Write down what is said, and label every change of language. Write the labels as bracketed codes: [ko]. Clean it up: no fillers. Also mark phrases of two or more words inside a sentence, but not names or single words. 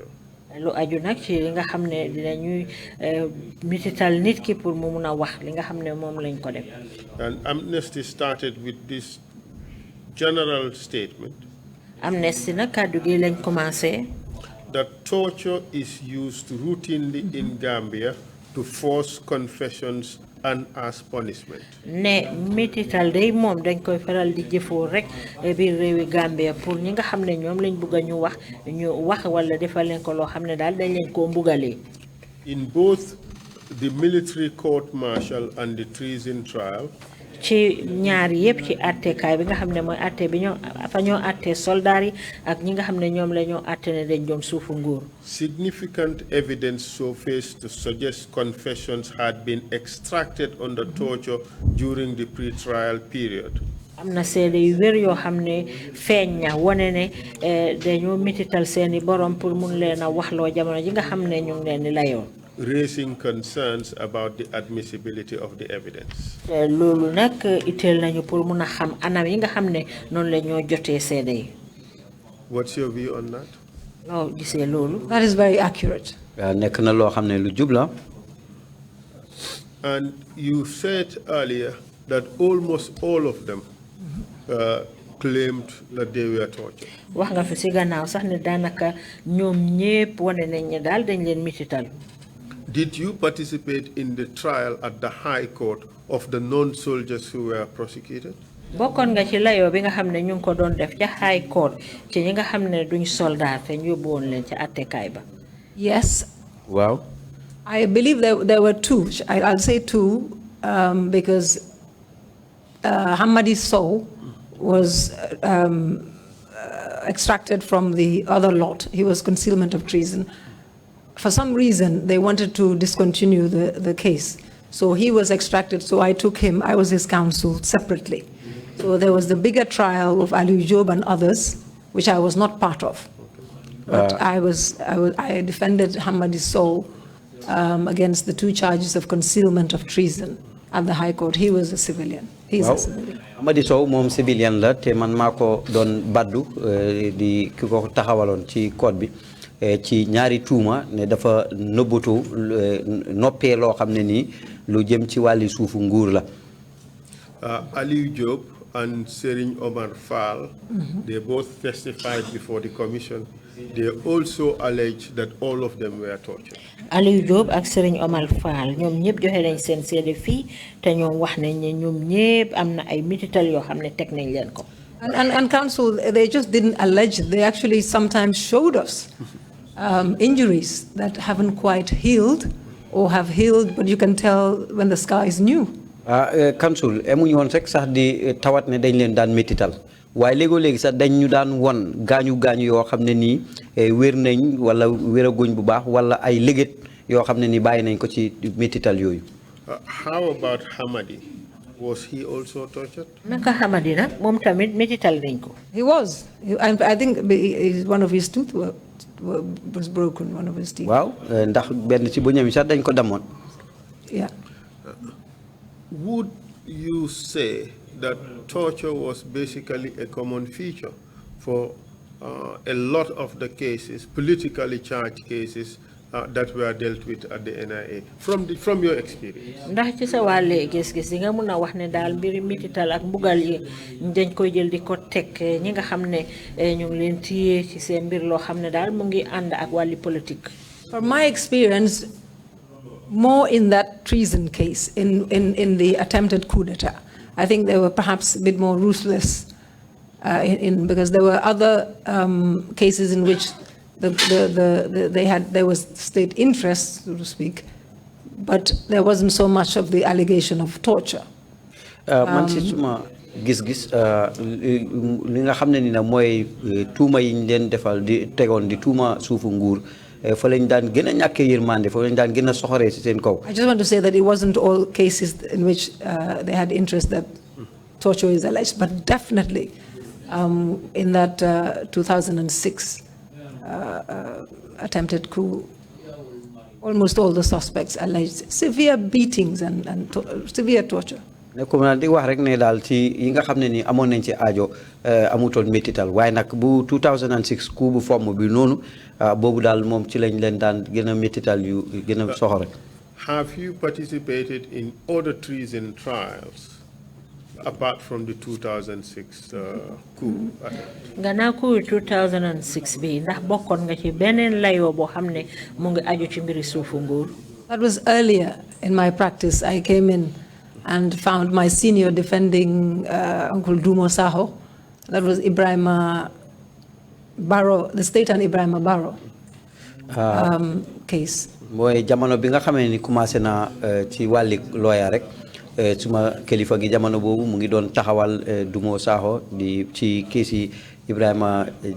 [en] And Amnesty started with this general statement that torture is used routinely in Gambia to force confessions and as punishment. [wo] Ne metital day mom dañ koy faral di jëfoo rek biir réewi Gambia pour ñi nga xam ne ñoom lañ bëgg ñu wax wala defal leen ko loo xam ne daal dañ leen koo mbugalee. [en] In both the military court martial and the treason trial, [wo] ci ñaar yépp ci attekaay bi nga xam ne mooy atte bi ñoo fa ñoo atte soldaar yi ak ñi nga xam ne ñoom la ñoo atte ne dañ doon suufu nguur. [en] Significant evidence surfaced to suggest confessions had been extracted under torture during the pre-trial period. [wo] am na seede yu wér yoo xam ne feeñ na wane ne dañoo mitital seeni borom pour mun leen a waxloo jamono ji nga xam ne ñu ngi leen di layoo. [en] Raising concerns about the admissibility of the evidence. [wo] Loolu nak itel nañu pour mëna xam anam yi nga xamne non la ñoo joté sédé yi. [en] What's your view on that? [wo] No, gisé loolu. [en] That is very accurate. [wo] Nek na lo xamne lu jubla. [en] And you said earlier that almost all of them claimed that they were tortured. [wo] Wax nga fi ci gannaaw sax ne danaka ñoom ñepp woné nañ ne dal dañ leen mitital. [en] Did you participate in the trial at the High Court of the non-soldiers who were prosecuted? [wo] Bokon nga ci layo bi nga xamne ñu ko doon def ci High Court ci ñi nga xamne duñ soldat te ñu yobbu won leen ci attekay ba. [en] Yes. Wow. I believe there were two. I'll say two because Hamadi Sow was extracted from the other lot. He was concealment of treason. For some reason, they wanted to discontinue the case. So he was extracted, so I took him, I was his counsel separately. So there was the bigger trial of Ali Job and others, which I was not part of. But I defended Hamadi Sow against the two charges of concealment of treason at the High Court. He was a civilian. He's a civilian. [wo] Hamadi Sow mom civilian la te man mako don baddu di kiko taxawalon ci code bi. Ci ñaari tuuma ne dafa nëbbatu noppee loo xam ne nii lu jëm ci wàlli suufu nguur la. [en] Aliou Job and Serigne Omar Fall, they both testified before the commission. They also alleged that all of them were tortured. [wo] Aliou Job ak Serigne Omar Fall ñoom ñëpp joxe nañ seen seede fii te ñoom wax nañ ne ñoom ñëpp am na ay mitital yoo xam ne teg nañ leen ko. [en] And counsel, they just didn't allege, they actually sometimes showed us injuries that haven't quite healed or have healed, but you can tell when the scar is new. Counsel, [wo] emuñu woon rek sax di tawat ne dañ leen daan métital waaye léegi sax dañ ñu daan won gaañu yoo xam ne nii wér nañ wala wéraguñ bu baax wala ay léget yoo xam ne nii bàyyi nañ ko ci métital yooyu. [en] How about Hamadi? Was he also tortured? [wo] Naka Hamadi nag moom tamit métital nañ ko. [en] He was. I think one of his teeth was broken, one of his teeth. [wo] Wow, ndax benn ci bu ñami sax dañ ko damoon. [en] Yeah. Would you say that torture was basically a common feature for a lot of the cases, politically charged cases, that were dealt with at the NIA from your experience? [wo] Ndax ci sa wàlle gis-gis nga mun a wax ne daal mbiri mitital ak mbugal yi dañ koy jël di ko teg ñi nga xam ne ñu ngi leen téye ci seen mbir loo xam ne daal mu ngi ànd ak wàlli politique. [en] From my experience, more in that treason case, in the attempted coup d'etat, I think they were perhaps a bit more ruthless because there were other cases in which there was state interest, so to speak, but there wasn't so much of the allegation of torture. [wo] Man ci suma gis-gis li nga xam ne ni nag mooy tuuma yi ñu leen defal di tegoon di tuuma suufu nguur fa lañ daan gën a ñàkkee yërmande fa lañ daan gën a soxoree ci seen kaw. [en] I just want to say that it wasn't all cases in which they had interest that torture is alleged, but definitely in that 2006 attempted coup, almost all the suspects alleged severe beatings and severe torture. [wo] ne ko na di wax rek ne daal ci yi nga xam ne ni amoon nañ ci aajo amutoon métital waaye nag bu 2006 coup bu fomm bi noonu boobu daal moom ci lañ leen daan gën a métital yu gën a soxore. [en] Have you participated in other treason trials apart from the 2006 coup? [wo] Gannaaw coup 2006 bi ndax bokkoon nga ci beneen layoo boo xam ne mu ngi aju ci mbiri suufu nguur. [en] That was earlier in my practice. I came in and found my senior defending Uncle Dumo Saho. That was Ibrahima Barrow, the state and Ibrahima Barrow case. [wo] mooy jamono bi nga xamee ni commencé na ci wàlli lawyer rek suma kilifa gi jamono boobu mu ngi doon taxawal Dumo Saho di ci kiisi Ibrahima